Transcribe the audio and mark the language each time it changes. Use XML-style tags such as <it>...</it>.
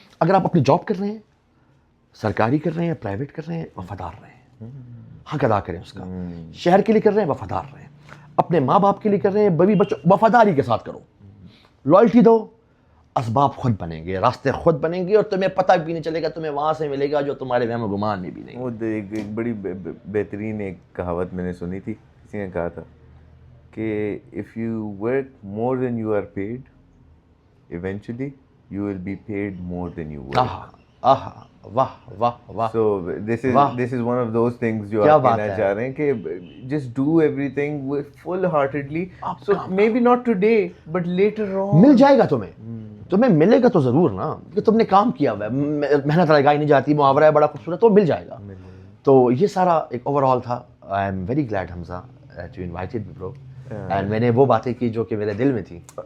<ur>اگر آپ اپنی جاب کر رہے ہیں, سرکاری کر رہے ہیں, پرائیویٹ کر رہے ہیں, وفادار رہیں, حق ادا کریں اس کا. شہر کے لیے کر رہے ہیں, وفادار رہیں. اپنے ماں باپ کے لیے کر رہے ہیں, بیوی بچوں, وفاداری کے ساتھ کرو. لائلٹی دو, اسباب خود بنیں گے, راستے خود بنیں گے, اور تمہیں پتہ بھی نہیں چلے گا, تمہیں وہاں سے ملے گا جو تمہارے وہم و گمان میں بھی نہیں. وہ ایک بڑی بہترین ایک کہاوت میں نے سنی تھی, کسی نے کہا تھا کہ</ur> <en>if you work more than you are paid, eventually you will be paid more than you work.</en> <ur>واہ واہ واہ.</ur> <en>So this is one of those things</en> <ur>جو آپ کہنا چاہ رہے ہیں کہ</ur> <en>just do everything with full heartedly. So maybe not today but later on.</en> <ur>مل جائے گا تمہیں ملے گا تو ضرور نا, کہ تم نے کام کیا ہوا ہے. محنت لگائی نہیں جاتی, محاورہ ہے بڑا خوبصورت, تو مل جائے گا. تو یہ سارا ایک اوور آل تھا.</ur> <en>I am very glad Hamza that you invited me, bro. And</en> <ur>میں نے وہ باتیں کی جو کہ میرے دل میں تھی.</ur>